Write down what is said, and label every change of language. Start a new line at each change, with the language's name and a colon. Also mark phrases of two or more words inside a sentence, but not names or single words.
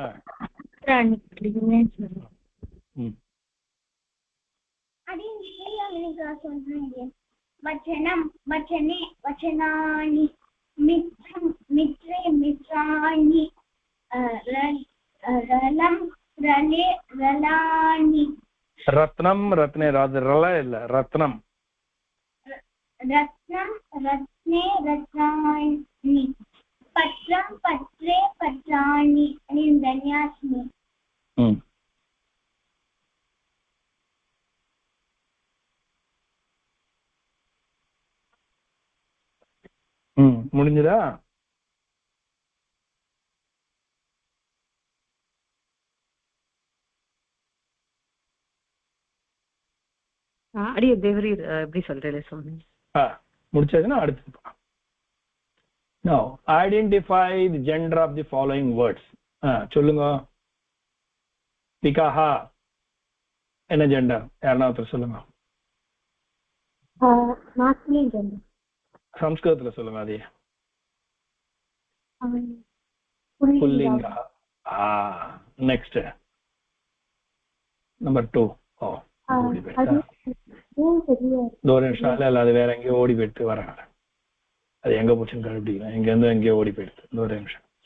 Sanskrit: वचनं वचने वचनानि मित्रं मित्रे मित्राणि रलं रले रलानि रत्नं रत्ने रल இல்ல रत्नं रत्नं रत्ने रत्नानि पत्रं पत्रे पत्राणि धन्यास्मि
Tamil: முடிஞ்சதா அடியே தேவரி எப்படி சொல்றீங்க சுவாமி முடிச்சதுன்னா அடுத்து
English: now identify the gender of the following words
Tamil: சொல்லுங்க பிகாஹா என்ன ஜெண்டர் யாரனா ஒருத்தர் சொல்லுங்க
English: masculine gender
Tamil: சம்ஸ்கிருதத்துல சொல்லுங்க அதே புல்லிங்கா next number 2 ஓடி போயிட்டா ஒரு நிமிஷம் இல்ல அது வேற எங்கேயோ ஓடி போயிட்டு வராங்க அது எங்க போச்சுன்னு கண்டுபிடிக்கலாம் எங்க இருந்து எங்கேயோ ஓடி போயிடுது ஒரு நிமிஷம்